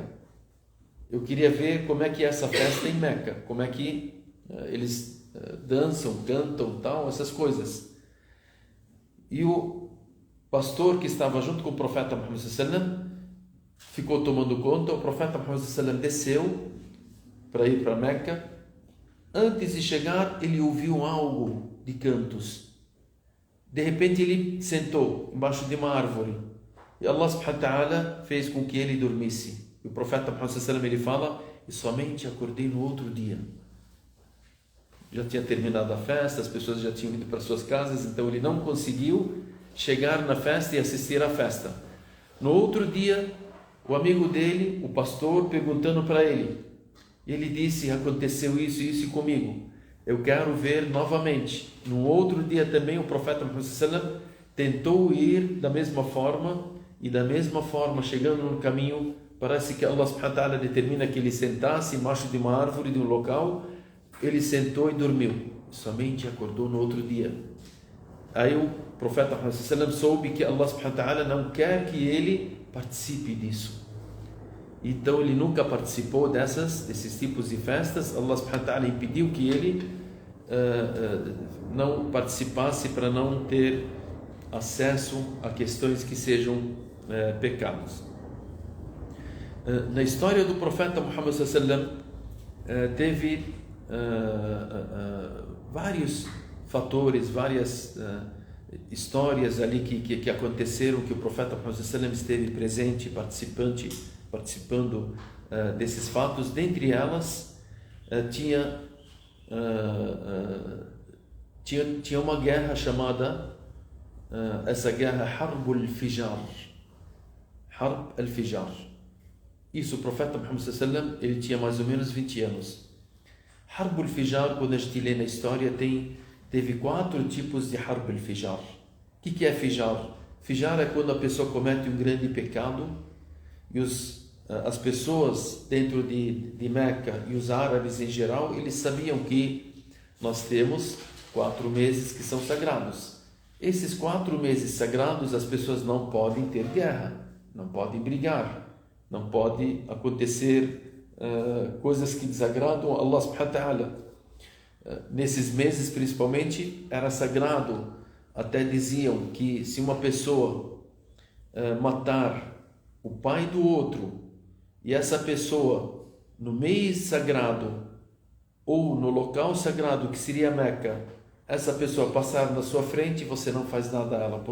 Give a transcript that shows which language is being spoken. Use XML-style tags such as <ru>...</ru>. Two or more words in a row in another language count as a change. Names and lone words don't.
<pt>Eu queria ver como é que é essa festa em Meca, como é que eles dançam, cantam, tal, essas coisas. E o pastor que estava junto com o profeta Muhammad</pt> <ar>صلى الله عليه وسلم</ar> <pt>ficou tomando conta. O profeta Muhammad</pt> <ar>صلى الله عليه وسلم</ar> <pt>desceu para ir para Meca. Antes de chegar, ele ouviu algo de cantos. De repente ele sentou embaixo de uma árvore e</pt> <ar>الله سبحانه وتعالى</ar> <pt>fez com que ele dormisse. E o profeta Muhammad</pt> <ar>صلى الله عليه وسلم</ar> <pt>ele fala: e somente acordei no outro dia. Já tinha terminado a festa, as pessoas já tinham ido para suas casas, então ele não conseguiu chegar na festa e assistir à festa. No outro dia, o amigo dele, o pastor, perguntando para ele, ele disse: aconteceu isso e isso comigo, eu quero ver novamente. No outro dia também o profeta Muhammad</pt> <ar>صلى الله عليه وسلم</ar> <pt>tentou ir da mesma forma, e da mesma forma, chegando no caminho, parece que</pt> <ar>الله سبحانه وتعالى</ar> <pt>determina que ele sentasse embaixo de uma árvore, de um local. Ele sentou e dormiu, somente acordou no outro dia. Aí o profeta Muhammad</pt> <ar>صلى الله عليه وسلم</ar> <pt>soube que</pt> <ar>الله سبحانه وتعالى</ar> <pt>não quer que ele participe disso. Então ele nunca participou desses tipos de festas.</pt> <ar>الله سبحانه وتعالى</ar> <pt>impediu que ele não participasse, para não ter acesso a questões que sejam pecados. Na história do profeta Muhammad</pt> <ar>صلى الله عليه وسلم</ar> <pt>teve vários fatores, várias histórias ali que aconteceram, que o profeta Muhammad</pt> <ar>صلى الله عليه وسلم</ar> <pt>esteve presente, participando desses fatos. Dentre elas tinha uma guerra chamada, essa guerra Harb al-Fijar. Harb al-Fijar. Isso, o profeta Muhammad</pt> <ar>صلى الله عليه وسلم</ar> <pt>ele tinha mais ou menos 20 anos. Harb al-Fijar, quando a gente lê na história, teve 4 tipos de Harb al-Fijar. O que é Fijar? Fijar é quando a pessoa comete um grande pecado e as pessoas dentro de Meca e os árabes em geral, eles sabiam que nós temos 4 meses que são sagrados. Esses 4 meses sagrados, as pessoas não podem ter guerra, não pode brigar, não pode acontecer coisas que desagradam a</pt> <ar>الله سبحانه وتعالى.</ar> <pt>Nesses meses principalmente era sagrado, até diziam que se uma pessoa matar o pai do outro e essa pessoa no mês sagrado ou no local sagrado que seria Meca, essa pessoa passar na sua frente, você não faz nada a ela.</pt>